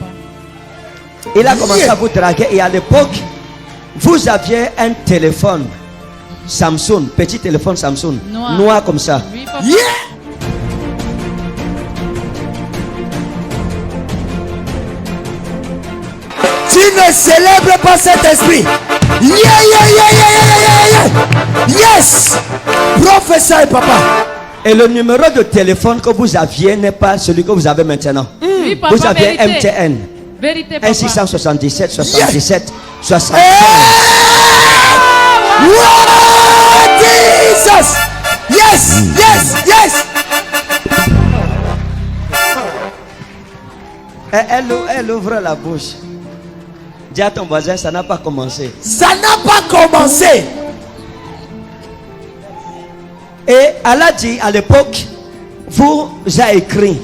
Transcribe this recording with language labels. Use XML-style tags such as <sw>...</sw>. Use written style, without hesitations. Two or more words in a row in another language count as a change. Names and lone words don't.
<fr>Il a commencé à vous draguer et à l'époque, vous aviez un téléphone Samsung, petit téléphone Samsung, noir comme ça. Oui, papa. Yeah. Tu ne célèbres pas cet esprit.</fr> <en>Yeah, yeah, yeah, yeah, yeah, yeah, yeah.</en> <fr>Yes. Prophète papa. Et le numéro de téléphone que vous aviez n'est pas celui que vous avez maintenant. Oui, papa. Vous aviez Vérité. MTN. Vérité, papa. 1677 77 60.</fr> <en>Wow, Jesus. Yes, yes, yes.</en> <fr>Elle ouvre la bouche. Dis à ton voisin, ça n'a pas commencé. Ça n'a pas commencé. Et Allah dit à l'époque, vous a écrit.</fr>